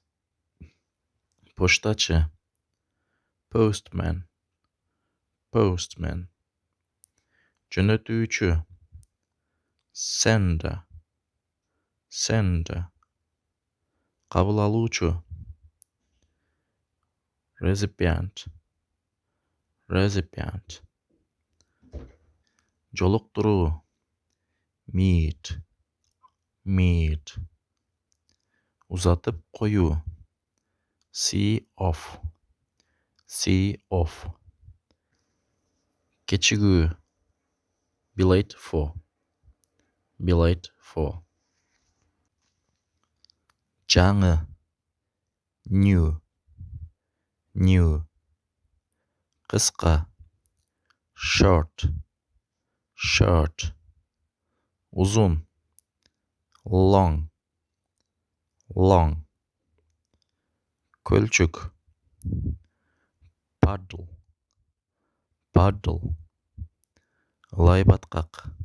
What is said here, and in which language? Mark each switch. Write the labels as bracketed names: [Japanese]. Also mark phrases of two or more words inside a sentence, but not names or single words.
[English] Поштачы, postman, postman, [Kyrgyz] жөнөтүүчү, sender, кабыл алуучу, recipient, жолуктуруу, meet, узатып коюу, [English] see off, кечигүү, be late for, [Kyrgyz] жаңы, new, кыска, short, узун, long, көлчүк, puddle, ылай баткак,